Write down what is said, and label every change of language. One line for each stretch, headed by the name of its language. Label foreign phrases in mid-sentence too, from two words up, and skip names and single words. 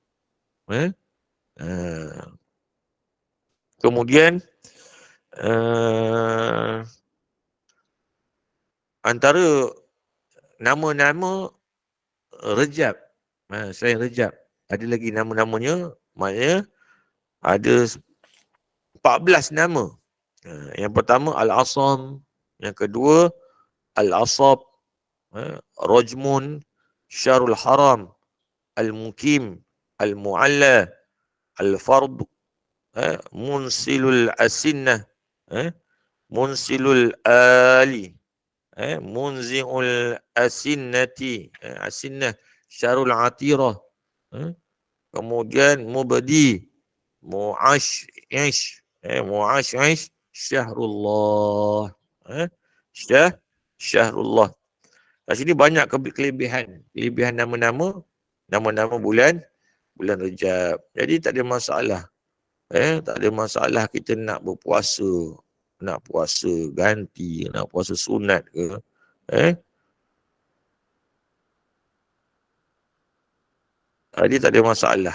Malay: Kemudian antara nama-nama Rejab, selain Rejab, ada lagi nama-namanya, maknanya ada 14 nama. Yang pertama Al-Asam, yang kedua Al-Asab, Rajmun, Syarul Haram, Al-Mukim, Al-Mu'alla, Al-Fard, Munsilul Asinnah, Munsilul Ali, Munzi'ul Asinnati, Asinnah, Syarul Atirah, kemudian Mubadi, Mu'ashish, Mu'ashish, Syahrullah, Syahrullah. Kat sini banyak kelebihan nama-nama bulan Rejab. Jadi tak ada masalah. Tak ada masalah kita nak berpuasa, nak puasa ganti, nak puasa sunat ke. Jadi tak ada masalah.